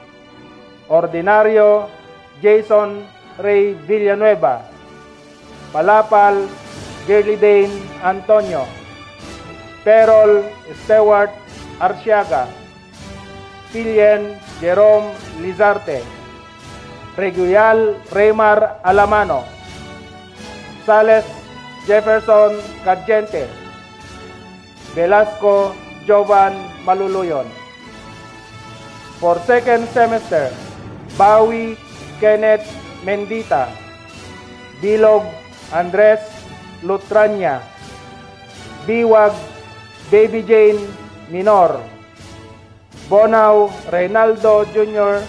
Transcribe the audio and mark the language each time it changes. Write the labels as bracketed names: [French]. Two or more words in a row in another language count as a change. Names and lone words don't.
[English] Ordinario Jason Ray Villanueva, Palapal Gerlidane Antonio, Perol Stewart Arciaga, Pilien Jerome Lizarte, Reguial Raymar Alamano, Sales Jefferson Cadjente, Velasco Jovan Maluluyon. For second semester, Bawi Kenneth Mendita, Bilog Andres Lutranya, Biwag Baby Jane Minor, Bonao Reynaldo Jr.